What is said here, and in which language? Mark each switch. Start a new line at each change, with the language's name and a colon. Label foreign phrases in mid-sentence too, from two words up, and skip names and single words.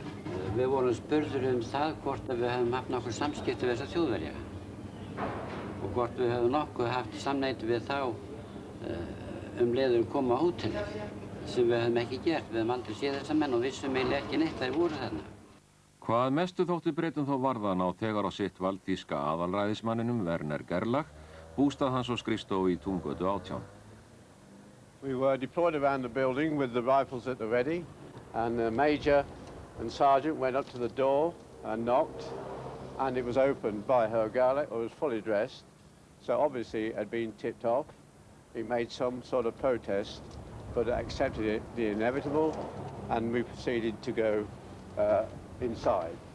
Icelandic: Við vorum spurðir það hvort við hefðum haft nokkuð samskipti við þessa Þjóðverja og hvort við hefðum nokkuð haft samneyti við þá leiður koma á hótelið sem við hefðum ekki gert. Við hefðum aldrei séð þessa menn og vissum eiginlega ekki neitt að þeir voru þarna. Hvað mestu þótti Bretum þó varðan á þegar á sitt vald þýska aðalræðismanninum Werner Gerlach, bústað hans og skrifstofu í Túngötu 18.
English: We were deployed around the building with the rifles at the ready, and the major and sergeant went up to the door and knocked, and it was opened by Herr Gerlach, who was fully dressed, so obviously it had been tipped off. He made some sort of protest, but accepted it, the inevitable, and we proceeded to go inside.